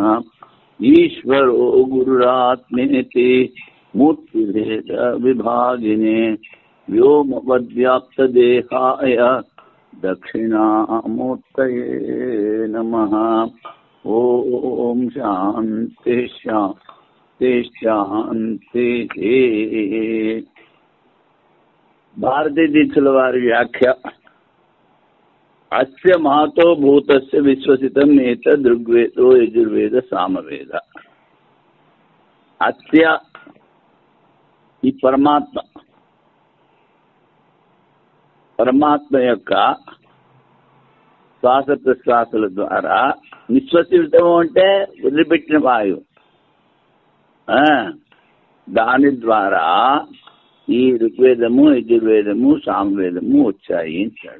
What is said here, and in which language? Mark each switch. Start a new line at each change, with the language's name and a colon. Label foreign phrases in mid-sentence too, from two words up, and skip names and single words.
Sanskrit: ईश्वरो गुरुरात्मेति मूर्तिभेद विभागिने व्योमवद्व्याप्तदेहाय दक्षिणामूर्तये नमः। ओम शांति शांति शांति।
Telugu: భారతీ దీక్షితుల వారి వ్యాఖ్య
Sanskrit: అస్య మహతో భూతస్య విశ్వసితం ఏతద్ ఋగ్వేదో యజుర్వేద సామవేద.
Telugu: అస్య ఈ పరమాత్మ యొక్క శ్వాస ప్రశ్వాసల ద్వారా నిశ్వసితం అంటే వదిలిపెట్టిన వాయువు, దాని ద్వారా ఈ ఋగ్వేదము యజుర్వేదము సామవేదము వచ్చాయి అంటాడు.